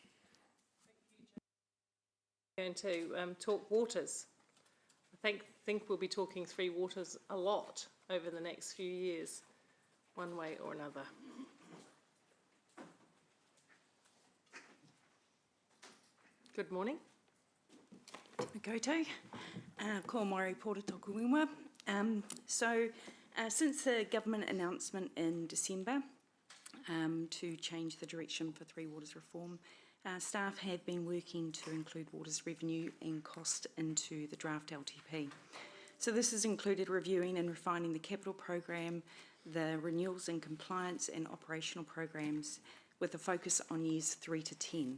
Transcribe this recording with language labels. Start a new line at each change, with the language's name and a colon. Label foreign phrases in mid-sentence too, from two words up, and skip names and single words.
English: Going to talk waters. I think we'll be talking 3 waters a lot over the next few years, one way or another. Good morning.
Māori: Koutou. Ko Mairi Pōra tōku ingoa.
English: Since the government announcement in December to change the direction for 3 waters reform, staff have been working to include waters revenue and cost into the draft LTP. So this has included reviewing and refining the capital program, the renewals and compliance and operational programs with a focus on years 3 to 10.